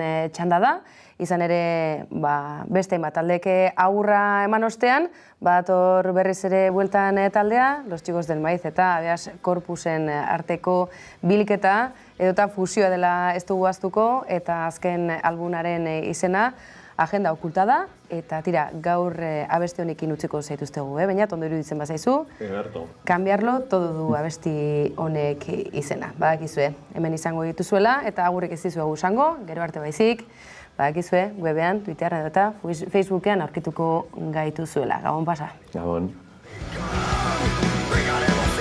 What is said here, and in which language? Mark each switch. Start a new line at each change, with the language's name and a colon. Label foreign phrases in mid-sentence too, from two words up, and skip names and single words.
Basque: txanda da, izan ere beste bat taldeke aurra eman ostean, badator berriz ere bueltan taldea, Los Chicos del Maíz eta Habeas Corpusen arteko bilketa, edota fusioa dela ez dugu ahaztuko, eta azken albumaren izena, Agenda Okulta da, eta tira, gaur abesti honekin utziko zaituztegu, baina ondo iruditzen bazaizu. Cambiarlo todo du abesti honek izena. Badakizue, hemen izango dituzuela, eta agurrik ez dizuegu izango, gero arte baizik, badakizue, webean, Twitteran eta Facebookean aurkituko gaituzuela. Gabon pasa. Gabon.